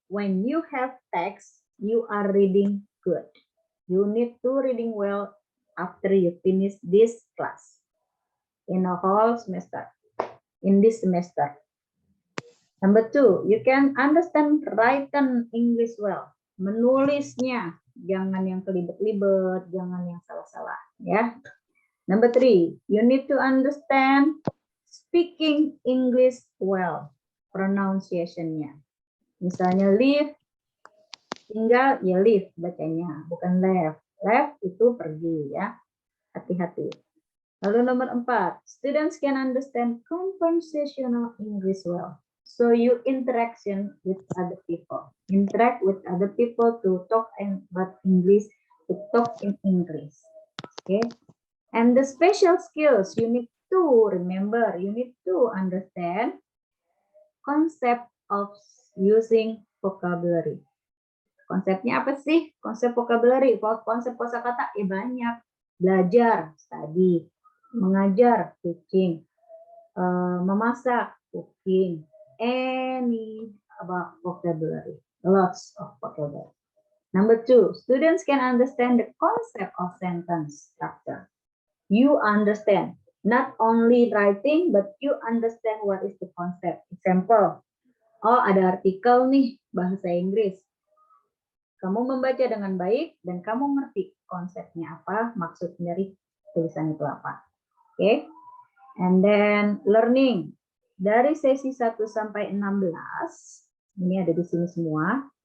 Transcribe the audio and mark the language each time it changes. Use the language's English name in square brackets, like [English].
[English] When you have text, you are reading good. You need to reading well after you finish this class in a whole semester, in this semester. Number 2, you can understand written English well. [Indonesian] Menulisnya, jangan yang kelibet-libet, jangan yang salah-salah, ya. [English] Number 3, you need to understand speaking English well. [Indonesian] Pronunciation-nya. Misalnya live, tinggal ya live bacanya, bukan left. Left itu pergi ya. Hati-hati. Lalu nomor 4, [English] students can understand conversational English well. So you interaction with other people. Interact with other people to talk about English, to talk in English. Okay. And the special skills you need to remember, you need to understand concept of using vocabulary. [Indonesian] Konsepnya apa sih? Konsep vocabulary, konsep kosakata ya banyak. Belajar, [English] study, [Indonesian] mengajar, [English] teaching, [Indonesian] memasak, [English] cooking, any about vocabulary, lots of vocabulary. Number 2, students can understand the concept of sentence structure. You understand not only writing, but you understand what is the concept. [Indonesian] Example, oh ada artikel nih bahasa Inggris. Kamu membaca dengan baik dan kamu ngerti konsepnya apa, maksud dari tulisan itu apa. Oke. Okay? [English] And then learning. [Indonesian] Dari sesi 1 sampai 16, ini ada di sini semua.